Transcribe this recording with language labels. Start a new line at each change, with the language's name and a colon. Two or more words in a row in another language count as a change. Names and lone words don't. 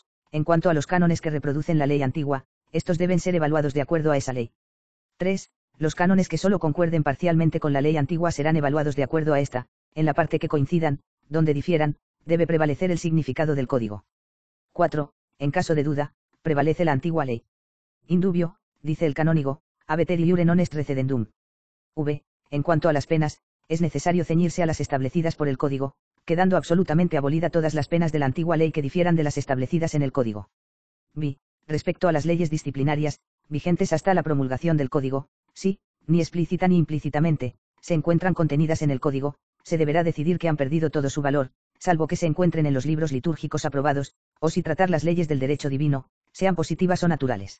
Spanish: En cuanto a los cánones que reproducen la ley antigua, estos deben ser evaluados de acuerdo a esa ley. 3. Los cánones que solo concuerden parcialmente con la ley antigua serán evaluados de acuerdo a esta, en la parte que coincidan, donde difieran, debe prevalecer el significado del código. 4. En caso de duda, prevalece la antigua ley.
Latin: Indubio,
Spanish: dice el canónigo,
Latin: habeter iure non est recedendum.
Spanish: V. En cuanto a las penas, es necesario ceñirse a las establecidas por el código, quedando absolutamente abolida todas las penas de la antigua ley que difieran de las establecidas en el código. B. Respecto a las leyes disciplinarias, vigentes hasta la promulgación del código, si, ni explícita ni implícitamente, se encuentran contenidas en el código, se deberá decidir que han perdido todo su valor, salvo que se encuentren en los libros litúrgicos aprobados, o si tratar las leyes del derecho divino, sean positivas o naturales.